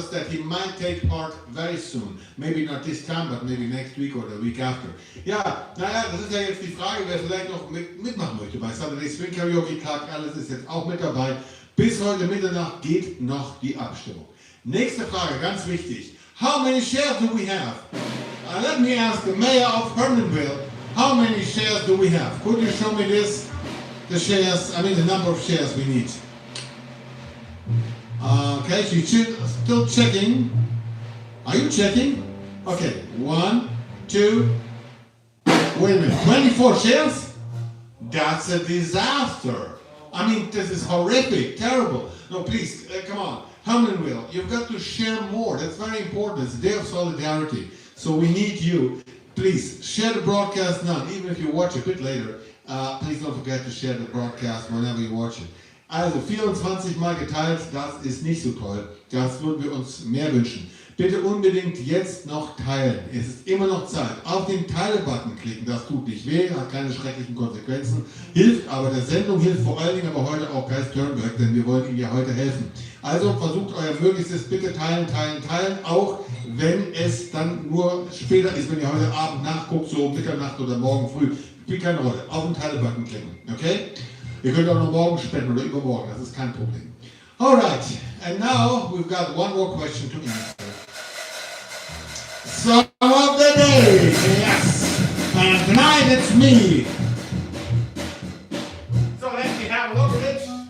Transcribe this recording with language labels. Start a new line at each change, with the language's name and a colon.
English: Maybe not this time, but maybe next week or the week after.
German: Ja, naja, das ist ja jetzt die Frage, wer vielleicht noch mitmachen möchte. Bei Saturday Swing Karaoke, Clark Alice ist jetzt auch mit dabei. Bis heute Mitternacht geht noch die Abstimmung. Nächste Frage, ganz wichtig.
English: How many shares do we have? Let me ask the mayor of Hermanville. how many shares do we have? Could you show me this? The shares, I mean the number of shares we need. Okay, she's still checking. Are you checking? Okay, 1, 2, wait a minute, 24 shares? That's a disaster. I mean, this is horrific, terrible. No, please, come on. Herman will, you've got to share more. That's very important. It's a day of solidarity. So we need you. Please, share the broadcast now, even if you watch a bit later. Please don't forget to share the broadcast whenever you watch it.
German: Also 24 Mal geteilt, das ist nicht so toll. Das würden wir uns mehr wünschen. Bitte unbedingt jetzt noch teilen. Es ist immer noch Zeit. Auf den Teile-Button klicken, das tut nicht weh, hat keine schrecklichen Konsequenzen, hilft aber der Sendung, hilft vor allen Dingen aber heute auch Geist Turnberg, denn wir wollen Ihnen ja heute helfen. Also versucht euer Möglichstes, bitte teilen, teilen, teilen, auch wenn es dann nur später ist, wenn ihr heute Abend nachguckt, so um Mitternacht oder morgen früh. Spielt keine Rolle. Auf den Teile-Button klicken, okay? Ihr könnt auch noch morgen spenden oder übermorgen, das ist kein Problem.
English: Alright, and now we've got one more question to answer. Song of the day, yes! And tonight it's me. So let me have a look at it.